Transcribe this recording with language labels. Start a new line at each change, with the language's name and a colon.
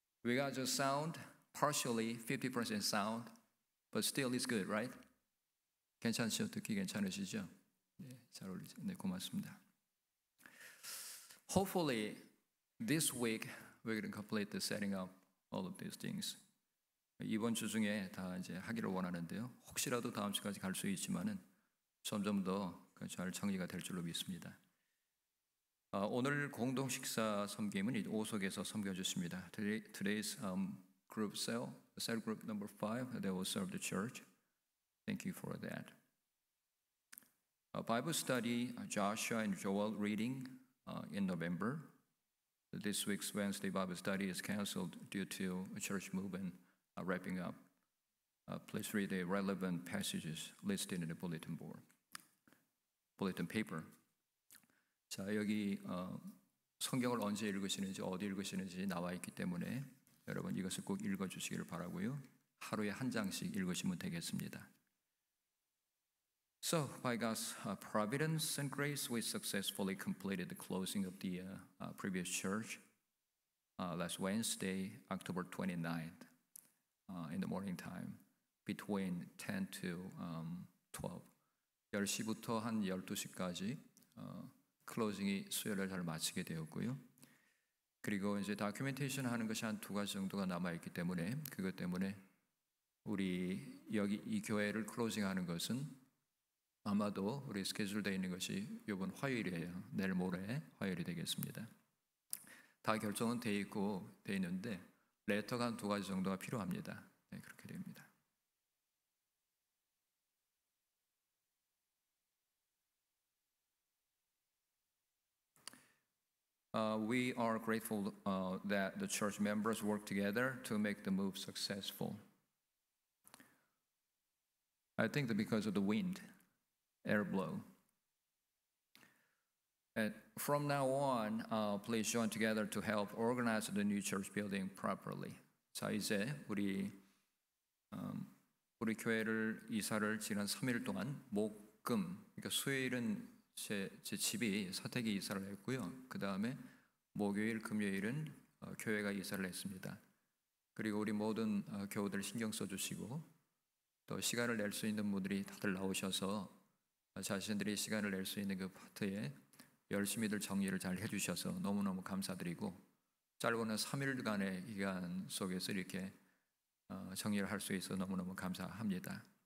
English: We got the sound, partially 50% sound, but still it's good, right?
Korean: 괜찮죠? 듣기 괜찮으시죠? 네, 잘 어울리죠? 네, 고맙습니다.
English: Hopefully, this week we're going to complete the setting up all of these things.
Korean: 이번 주 중에 다 이제 하기를 원하는데요. 혹시라도 다음 주까지 갈 수 있지만은 점점 더 잘 정리가 될 줄로 믿습니다. 오늘 공동 식사 섬김은 오속에서 섬겨 주십니다.
English: Today's group cell group number 5, they will serve the church. Thank you for that. Bible study, Joshua and Joel reading in November. This week's Wednesday Bible study is canceled due to a church movement wrapping up. Please read the relevant passages listed in the bulletin paper.
Korean: 자, 여기 성경을 언제 읽으시는지 어디 읽으시는지 나와 있기 때문에 여러분 이것을 꼭 읽어주시기를 바라고요. 하루에 한 장씩 읽으시면 되겠습니다.
English: So, by God's providence and grace, we successfully completed the closing of the previous church last Wednesday, October 29th, in the morning time, between 10 to 12.
Korean: 10시부터 한 12시까지 클로징이 수요일을 잘 마치게 되었고요. 그리고 이제 다큐멘테이션 하는 것이 한 2가지 정도가 남아있기 때문에 그것 때문에 우리 여기 이 교회를 클로징하는 것은 아마도 우리 스케줄 되어 있는 것이 이번 화요일이에요. 내일 모레 화요일이 되겠습니다. 다 결정은 되어 있고 되어 있는데 레터가 한 2가지 정도가 필요합니다. 네, 그렇게 됩니다.
English: We are grateful that the church members work together to make the move successful. I think that because of the wind, air blow. And from now on, please join together to help organize the new church building properly.
Korean: 자, 이제 우리 교회를 이사를 지난 3일 동안 목금, 그러니까 수요일은 제 집이 사택이 이사를 했고요. 그 다음에 목요일, 금요일은 교회가 이사를 했습니다. 그리고 우리 모든 교우들 신경 써주시고 또 시간을 낼 수 있는 분들이 다들 나오셔서 자신들이 시간을 낼 수 있는 그 파트에 열심히들 정리를 잘 해주셔서 너무너무 감사드리고 짧은 3일간의 기간 속에서 이렇게 정리를 할 수 있어 너무너무 감사합니다.